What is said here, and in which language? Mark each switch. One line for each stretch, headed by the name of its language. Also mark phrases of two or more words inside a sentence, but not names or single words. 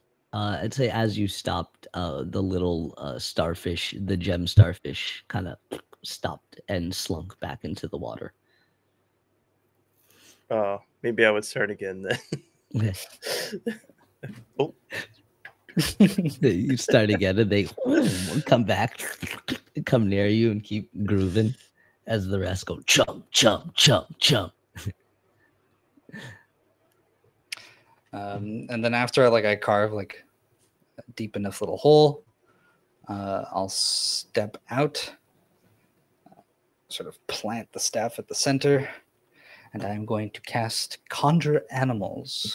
English: I'd say as you stopped, the little starfish, the gem starfish, kind of stopped and slunk back into the water. Maybe I would start again then. Oh, You start again, and they come back, come near you, and keep grooving as the rest go chum, chum, chum, chum. And then after I carve like a deep enough little hole, I'll step out, sort of plant the staff at the center, and I'm going to cast Conjure Animals.